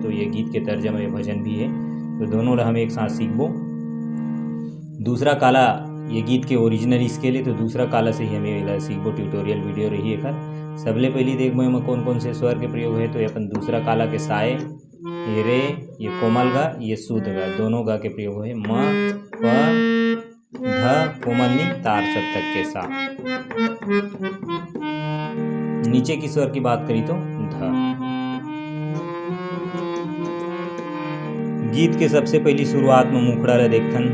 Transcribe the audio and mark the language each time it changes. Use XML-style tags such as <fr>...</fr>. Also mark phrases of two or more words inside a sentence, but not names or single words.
<hne>तो ये गीत के तर्जमा ये भजन भी है, तो दोनों ला हम एक साथ सीखबो। दूसरा काला ये गीत के</hne> <en>original scale</en> <hne>है, तो दूसरा काला से ही हमें सीखबो।</hne> <en>tutorial video</en> <hne>रही है। सबले पहले देखबो एमा कौन कौन से स्वर के प्रयोग है। तो अपन दूसरा काला के साए, ये रे, ये कोमल गा, ये शुद्ध गा, दोनों गा के प्रयोग है। म प ध कोमल नी तार सप्तक के सा। नीचे की स्वर की बात करी तो ध। गीत के सबसे पहली शुरुआत में मुखड़ा ला देखथन।</hne>